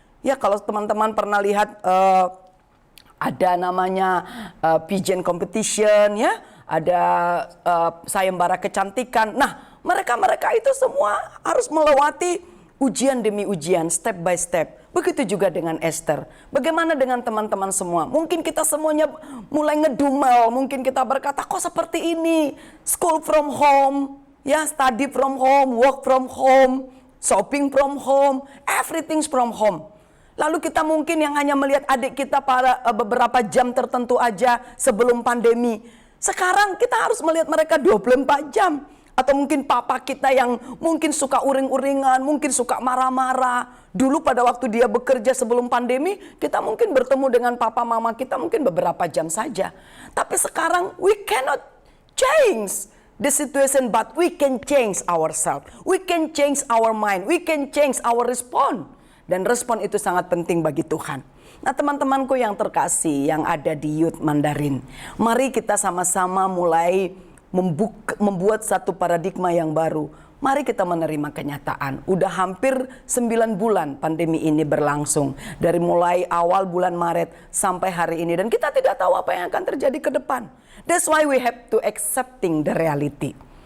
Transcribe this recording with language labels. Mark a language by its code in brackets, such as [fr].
[id] Ya kalau teman-teman pernah lihat ada namanya pageant competition, ya, ada sayembara kecantikan. Nah, mereka itu semua harus melewati ujian demi ujian, [en] step by step. [id] Begitu juga dengan Esther. Bagaimana dengan teman-teman semua? Mungkin kita semuanya mulai ngedumel, mungkin kita berkata, kok seperti ini? [en] School from home, ya, study from home, work from home, shopping from home, everything's from home. [id] Lalu kita mungkin yang hanya melihat adik kita pada beberapa jam tertentu aja sebelum pandemi. Sekarang kita harus melihat mereka 24 jam. Atau mungkin papa kita yang mungkin suka uring-uringan, mungkin suka marah-marah. Dulu pada waktu dia bekerja sebelum pandemi, kita mungkin bertemu dengan papa mama kita mungkin beberapa jam saja. Tapi sekarang [en] we cannot change the situation, but we can change ourselves. We can change our mind, we can change our response. [id] Dan respon itu sangat penting bagi Tuhan. Nah teman-temanku yang terkasih yang ada di Youth Mandarin, mari kita sama-sama mulai membuat satu paradigma yang baru. Mari kita menerima kenyataan. Udah hampir 9 bulan pandemi ini berlangsung. Dari mulai awal bulan Maret sampai hari ini. Dan kita tidak tahu apa yang akan terjadi ke depan. [en] That's why we have to accepting the reality.